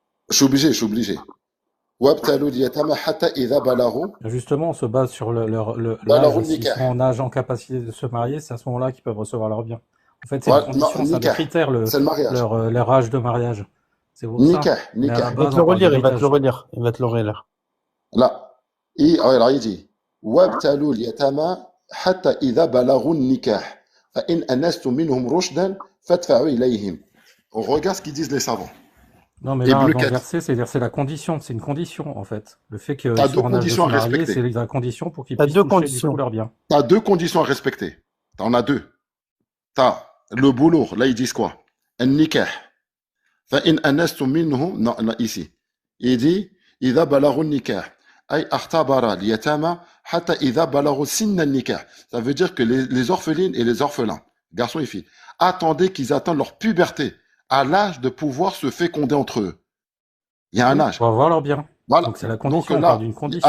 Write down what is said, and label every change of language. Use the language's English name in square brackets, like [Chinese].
[French] Je suis obligé. Justement, on se base sur l'âge. S'ils sont en âge, en capacité de se marier, c'est à ce moment-là qu'ils peuvent recevoir leurs biens. En fait, c'est une condition, c'est un critère, leur âge de mariage. C'est pour ça. Il va te le relire. Là, alors il dit [Arabic] وابتلوا اليتامى حتى إذا بلغوا النكاح فإن أنستم منهم رشدا فادفعوا إليهم. [French] On regarde ce qu'ils disent les savants. Non, mais là, dans le verset, c'est la condition. C'est une condition, en fait. Le fait qu'ils soient en âge de se marier, c'est la condition pour qu'ils puissent toucher du coup leurs biens. Tu as deux conditions à respecter. Tu en as deux. Tu as le boulot. Là, ils disent quoi? [Arabic] النكاح فإن أنستم منهم. [French] Non, ici. [Arabic] Il dit إذا بلغوا النكاح. [French] Ça veut dire que les orphelines et les orphelins, garçons et filles, attendez qu'ils atteignent leur puberté à l'âge de pouvoir se féconder entre eux. Il y a un âge. Pour avoir leur bien. Voilà. Donc c'est la condition. On parle d'une condition.